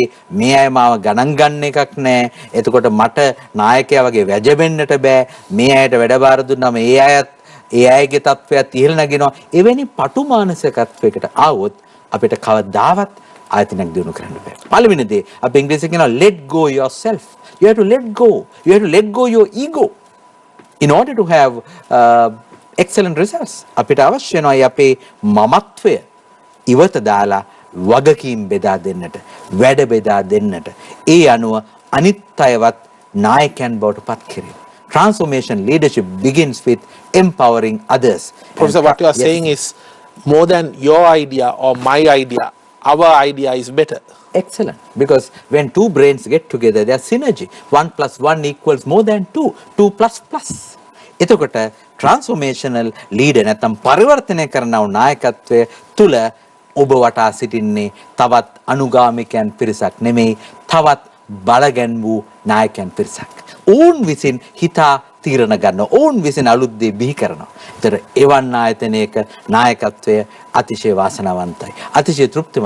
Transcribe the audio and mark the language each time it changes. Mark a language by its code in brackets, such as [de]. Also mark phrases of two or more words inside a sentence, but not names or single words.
[si] මේ අය මාව ගණන් ගන්න එකක් නැහැ. එතකොට මට නායකයා වගේ වැජබෙන්නට බෑ. මේ අයට වැඩ බාර දුන්නාම ඒ අයගේ තත්ත්වයක් ඉහළ නැගෙනවා. එවැනි පටු මානසිකත්වයකට ආවොත් අපිට කවදාවත් ආයතනයක් දිනු කරන්න බෑ. පළවෙනි දේ අපි ඉංග්‍රීසියෙන් කියනවා [en] let go yourself. You have to let go. You have to let go your ego in order to have excellent results. [si] අපිට අවශ්‍ය වෙනවා අපේ මමත්වය ඉවත දාලා වගකීම් බෙදා දෙන්නට, වැඩ බෙදා දෙන්නට. ඒ අනුව අනිත් අයවත් නායකයන් බවට පත් කිරීම. [en] Transformation leadership begins with empowering others. Professor, what you are saying is more than your idea or my idea, our idea is better. Excellent. Because when two brains get together, there is synergy. 1 plus 1 equals more than 2. 2 plus plus. [si] එතකොට [en] transformational leader [si] නැත්නම් පරිවර්තනය කරනව නායකත්වය තුල ඔබ වටා සිටින්නේ තවත් අනුගාමිකයන් පිරිසක් නෙමෙයි, තවත් බලගැන් වූ නායකයන් පිරිසක්. ඔවුන් විසින් හිතා තීරණ ගන්න, ඔවුන් විසින් අලුත් දේ බිහි කරනවා. ඒතර එවන් ආයතනයක නායකත්වය අතිශය වාසනාවන්තයි, අතිශය තෘප්තිමත්.